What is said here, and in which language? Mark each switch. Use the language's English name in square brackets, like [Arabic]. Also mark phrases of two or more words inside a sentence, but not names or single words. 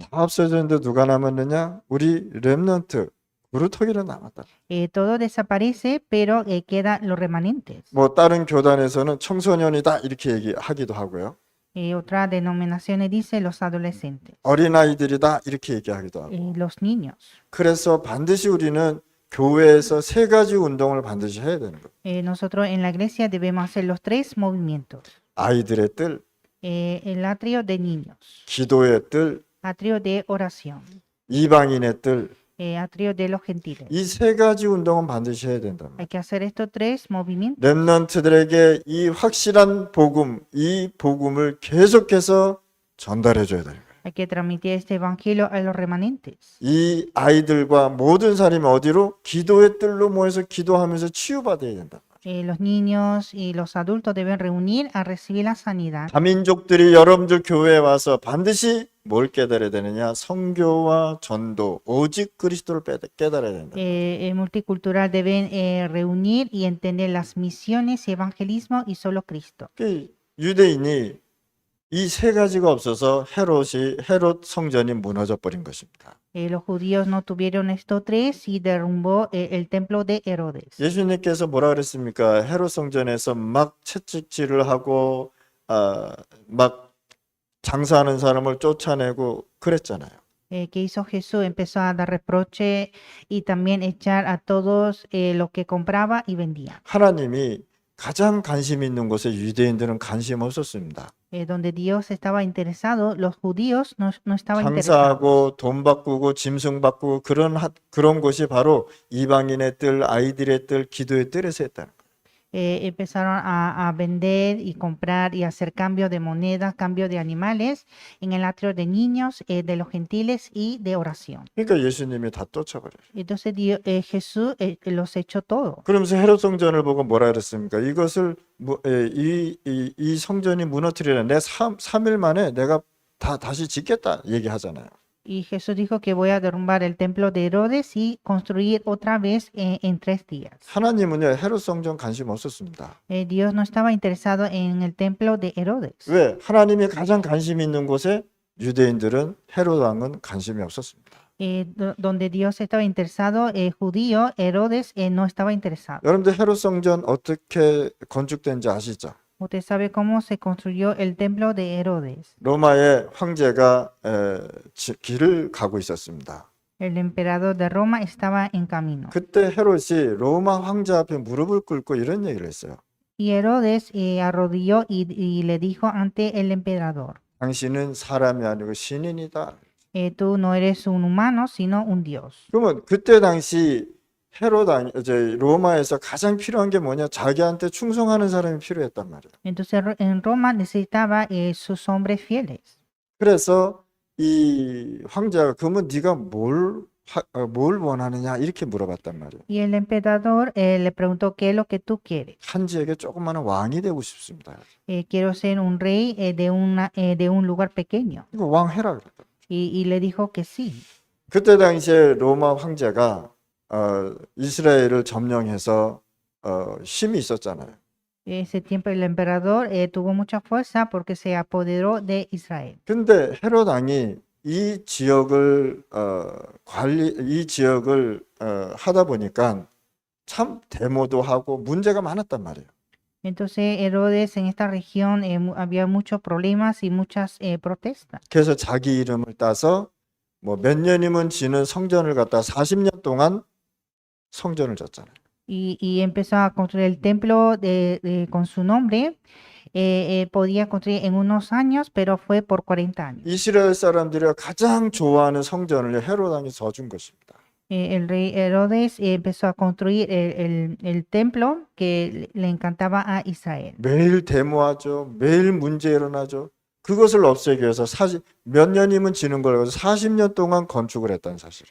[Korean] 다 없어졌는데 누가 남았느냐? 우리 렘넌트 부르터기는 남았다. [Spanish] Todo desaparece, pero queda los remanentes. [Korean] 뭐 다른 교단에서는 청소년이다 이렇게 얘기하기도 하고요. [Spanish] Otras denominaciones dice los adolescentes, [Korean] 어린아이들이다 이렇게 얘기하기도 하고. [Spanish] los niños. [Korean] 그래서 반드시 우리는 교회에서 세 가지 운동을 반드시 해야 되는 거예요. [Spanish] Nosotros en la iglesia debemos hacer los tres movimientos. [Korean] 아이들의 뜰, [Spanish] El atrio de niños, [Korean] 기도의 뜰, [Spanish] atrio de oración, [Korean] 이방인의 뜰. [Spanish] atrio de los gentiles. [Korean] 이 세 가지 운동은 반드시 해야 된다. [Spanish] Hay que hacer estos tres movimientos. [Korean] 렘넌트들에게 이 확실한 복음, 이 복음을 계속해서 전달해 줘야 돼요. [Spanish] Hay que transmitir este evangelio a los remanentes. [Korean] 이 아이들과 모든 사람이 어디로? 기도의 뜰로 모여서 기도하면서 치유받아야 된다. [Spanish] Los niños y los adultos deben reunir a recibir la sanidad. [Korean] 다민족들이 여러분들 교회에 와서 반드시 뭘 깨달아야 되느냐? 성교와 전도, 오직 그리스도를 깨달아야 된다. [Spanish] El multicultural deben reunir y entender las misiones, evangelismo y solo Cristo. [Korean] 유대인이 이 세 가지가 없어서 헤롯 성전이 무너져 버린 것입니다. [Spanish] Los judíos no tuvieron estos tres y derrumbó el templo de Herodes. [Korean] 예수님께서 뭐라 그랬습니까? 헤롯 성전에서 막 채찍질을 하고 막 장사하는 사람을 쫓아내고 그랬잖아요. [Spanish] ¿Qué hizo Jesús? Empezó a dar reproche y también echar a todos lo que compraba y vendía. [Korean] 하나님이 가장 관심 있는 곳에 유대인들은 관심 없었습니다. [Spanish] Donde Dios estaba interesado, los judíos no estaban interesados. [Korean] 장사하고 돈 바꾸고 짐승 바꾸고 그런 곳이 바로 이방인의 뜰, 아이들의 뜰, 기도의 뜰에서 했다는 거예요. [Spanish] Empezaron a vender y comprar y hacer cambio de monedas, cambio de animales en el atrio de niños, de los gentiles y de oración. [Korean] 그러니까 예수님이 다 쫓아버려요. [Spanish] Entonces Jesús los echó todo. [Korean] 그러면서 헤롯 성전을 보고 뭐라 그랬습니까? 이것을 이 성전이 무너뜨리라. 내 3일 만에 내가 다시 짓겠다 얘기하잖아요. [Spanish] Y Jesús dijo que voy a derrumbar el templo de Herodes y construir otra vez en 3 días. [Korean] 하나님은요 헤롯 성전 관심 없었습니다. [Spanish] Dios no estaba interesado en el templo de Herodes. [Korean] 왜? 하나님이 가장 관심 있는 곳에 유대인들은 헤롯 왕은 관심이 없었습니다. [Spanish] Donde Dios estaba interesado, judío, Herodes no estaba interesado. [Korean] 여러분들 헤롯 성전 어떻게 건축된지 아시죠? [Spanish] Usted sabe cómo se construyó el templo de Herodes. [Korean] 로마의 황제가 길을 가고 있었습니다. [Spanish] El emperador de Roma estaba en camino. [Korean] 그때 헤롯이 로마 황제 앞에 무릎을 꿇고 이런 얘기를 했어요. [Spanish] Y Herodes arrodilló y le dijo ante el emperador, [Korean] 당신은 사람이 아니고 신인이다. [Spanish] tú no eres un humano, sino un Dios. [Korean] 그러면 그때 당시 로마에서 가장 필요한 게 뭐냐? 자기한테 충성하는 사람이 필요했단 말이에요. [Spanish] Entonces en Roma necesitaba sus hombres fieles. [Korean] 그래서 이 황제가 그러면 네가 뭘 원하느냐 이렇게 물어봤단 말이에요. [Spanish] Y el emperador le preguntó, ¿qué es lo que tú quieres? [Korean] 한 지역에 조그마한 왕이 되고 싶습니다. [Spanish] Quiero ser un rey de un lugar pequeño. [Korean] 이거 왕 해라 그랬다. [Spanish] Y le dijo que sí. [Korean] 그때 당시에 로마 황제가 이스라엘을 점령해서 힘이 있었잖아요. [Spanish] Ese tiempo el emperador tuvo mucha fuerza porque se apoderó de Israel. [Korean] 근데 헤롯 왕이 이 지역을 하다 보니까 참 데모도 하고 문제가 많았단 말이에요. [Spanish] Entonces Herodes en esta región había muchos problemas y muchas protestas. [Korean] 그래서 자기 이름을 따서 뭐 몇 년이면 지는 성전을 갖다 40년 동안 성전을 졌잖아요. [Spanish] Y empezó a construir el templo con su nombre. Podía construir en unos años, pero fue por 40 años. [Korean] 이스라엘 사람들이 가장 좋아하는 성전을 헤롯 왕이 져준 것입니다. [Spanish] El rey Herodes empezó a construir el templo que le encantaba a Israel. [Korean] 매일 데모하죠. 매일 문제 일어나죠. 그것을 없애기 위해서 몇 년이면 지는 걸 가지고 40년 동안 건축을 했다는 사실을.